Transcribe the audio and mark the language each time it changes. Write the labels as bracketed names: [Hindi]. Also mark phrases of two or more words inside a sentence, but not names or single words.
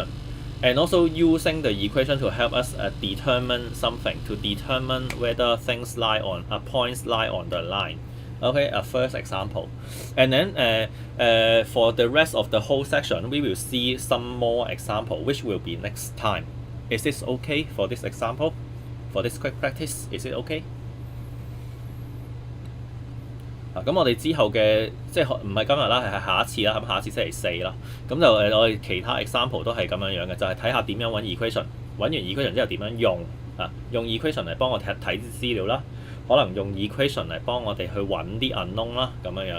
[English] And also using the equation to help us determine something, to determine whether things lie on points lie on the line. Okay, a first example. And then for the rest of the whole section, we will see some more example, which will be next time. Is this okay for this example? For this quick practice, is it okay? [Cantonese] 咁我哋之後嘅即係唔係今日啦，係下一次啦，咁下一次星期4啦。咁就我哋其他 example 都係咁樣嘅，就係睇下點樣揾 equation， 揾完 equation 之後點樣用用 equation 嚟幫我睇啲資料啦，可能用 equation 嚟幫我哋去揾啲 unknown 啦，咁樣。